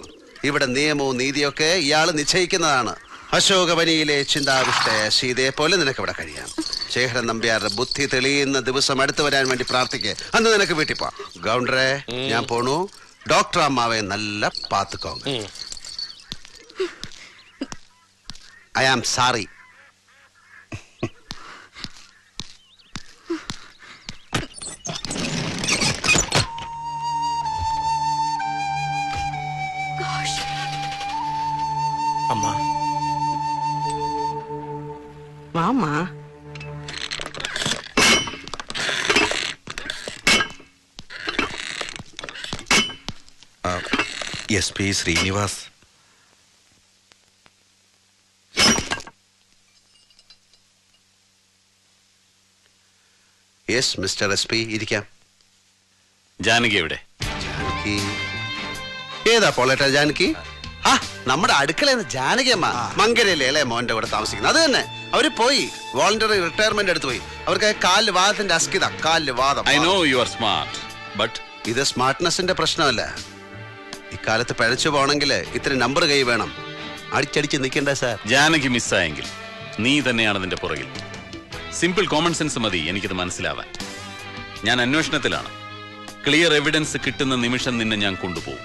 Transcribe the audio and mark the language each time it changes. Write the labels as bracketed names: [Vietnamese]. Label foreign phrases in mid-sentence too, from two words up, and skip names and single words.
[Malayalam] ഇവിടെ നിയമവും നീതിയൊക്കെ ഇയാൾ നിശ്ചയിക്കുന്നതാണ്. അശോകവനിയിലെ ചിന്താവിഷ്ടയ സീതയെ പോലെ നിനക്ക് ഇവിടെ കഴിയാം. ശേഖരൻ നമ്പ്യാരുടെ ബുദ്ധി തെളിയുന്ന ദിവസം അടുത്ത് വരാൻ വേണ്ടി പ്രാർത്ഥിക്ക്. അന്ന് നിനക്ക് വീട്ടിൽ പോവാം. ഗൗണ്ടറെ, ഞാൻ പോണു. ഡോക്ടർ [Tamil] அம்மாவை நல்ல பாத்துக்கோங்க. [English] I am sorry. [Tamil] அம்மா வாமா. [Malayalam] SP ശ്രീനിവാസ്. [English] yes mister [Malayalam] SP, ഇരിക്കാം. ജാനകി എവിടെ? ജാനകി ഏതാ പോളേട്ടാ? ജാനകി നമ്മുടെ അടുക്കളയെന്ന് ജാനകി അമ്മ മങ്കരയിലെ ഇളയ മോന്റെ കൂടെ താമസിക്കുന്നത്. അത് തന്നെ. അവര് പോയി [English] voluntary retirement [Malayalam] എടുത്തു പോയി. അവർക്ക് കാലിൽ വാദത്തിന്റെ അസ്കിത, കാലിൽ വാദം. [English] I know you are smart, but [Malayalam] ഇത് സ്മാർട്ട്നെസിന്റെ പ്രശ്നമല്ല. ഇക്കാലത്ത് പഴച്ചു പോണെങ്കിൽ ഇത്തിരി നമ്പർ കൈ വേണം. അടിച്ചടിച്ച് നിൽക്കണ്ട സാർ. ജാനകി മിസ്സായെങ്കിൽ നീ തന്നെയാണ് അതിന്റെ പുറകിൽ. [English] simple common sense [Malayalam] മതി എനിക്കിത് മനസ്സിലാവാൻ. ഞാൻ അന്വേഷണത്തിലാണ്. [English] clear evidence [Malayalam] കിട്ടുന്ന നിമിഷം നിന്നെ ഞാൻ കൊണ്ടുപോകും.